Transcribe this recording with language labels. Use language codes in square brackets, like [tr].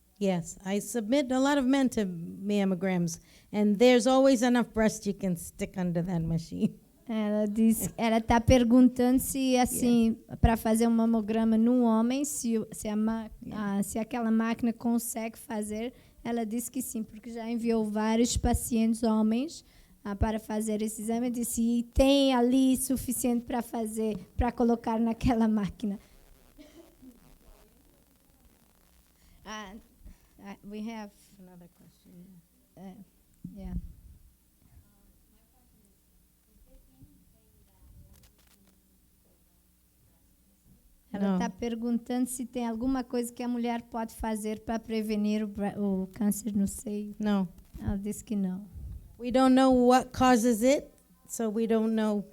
[en] Yes, I submit a lot of men to mammograms, and there's always enough breast you can stick under that machine. [pt] Ela está perguntando se assim para fazer um mamograma no homem, se aquela máquina consegue fazer. Ela disse que sim, porque já enviou vários pacientes homens para fazer esse exame. Disse e tem ali suficiente para fazer, para colocar naquela máquina. [en] We have Another question. yeah. [pt] Ela está perguntando se tem alguma coisa que a mulher pode fazer para prevenir o câncer no seio. [en] No. [pt] Ela disse que não. [en] We don't know what causes it, so we don't know.